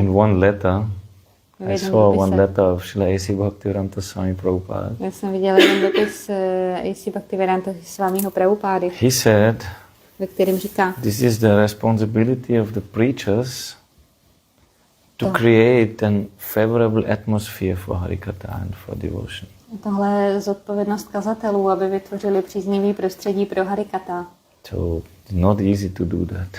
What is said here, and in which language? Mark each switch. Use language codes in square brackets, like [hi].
[en] In one letter, I saw one letter of Srila A.C. Bhaktivedānta Swami Prabhupada. [cs] Já jsem viděl jeden dopis A.C. Bhaktivedānta Swamiho Prabhupády, [en] He said, [cs] ve kterém říká, [en] this is the responsibility of the preachers to create an favorable atmosphere for harikatha and for devotion. [cs] tohle je zodpovědnost kazatelů, aby vytvořili příznivý prostředí pro harikatha. [en] So it's not easy to do that.